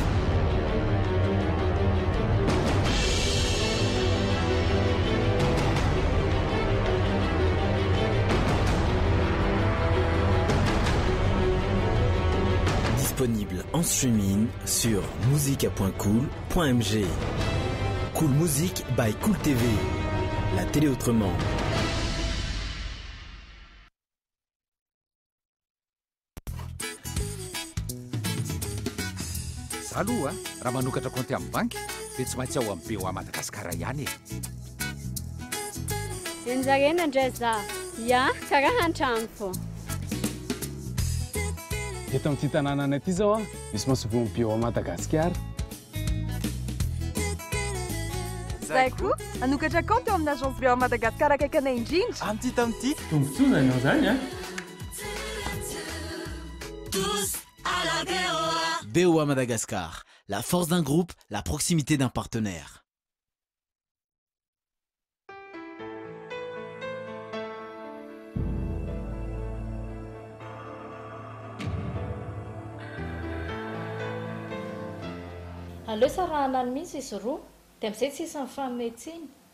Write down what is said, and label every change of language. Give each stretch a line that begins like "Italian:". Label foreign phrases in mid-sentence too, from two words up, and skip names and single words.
French: Disponible en streaming sur musica.cool.mg. Cool Music by Cool TV. La télé autrement.
Malagasy: Aloha raha manokatra konty amin'ny banky dia tsy maintsy ao amin'ny BOA Madagasikara ihany enjarena indray za ia karaha an-trano fô eto amin'ity tanànana ity zao misy masovo amin'ny BOA Madagasikara zay koa anokatra konty eo amin'ny agence BOA Madagasikara akaikana indrindra amin'ity tamin'ity tombontsoana ianao zany a
French: BOA Madagascar, la force d'un groupe, la proximité d'un partenaire.
Malagasy: Aleo sarahana mihitsy izy roa dia amin'izay tsisy mifanometsiny.